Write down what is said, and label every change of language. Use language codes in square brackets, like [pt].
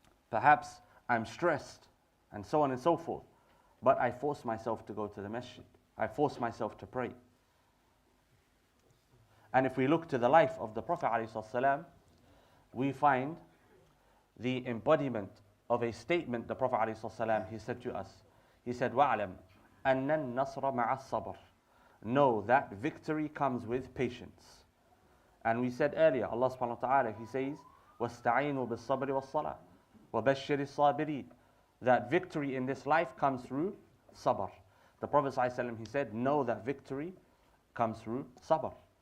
[en] Perhaps I'm stressed, and so on and so forth. But I force myself to go to the masjid. I force myself to pray. And if we look to the life of the Prophet ﷺ, we find the embodiment of a statement the Prophet ﷺ, he said to us. He said, [ar] وَعْلَمْ أَنَّ النَّصْرَ مَعَ الصَّبْرِ. [en] Know that victory comes with patience. And we said earlier, Allah subhanahu wa ta'ala, He says, [ar] وَاسْتَعِينُوا بِالصَّبْرِ وَالصَّلَاةِ وَبَشِّرِ الصَّابِرِينَ. [en] That victory in this life comes through sabr. The Prophet ﷺ, he said, know that victory comes through sabr.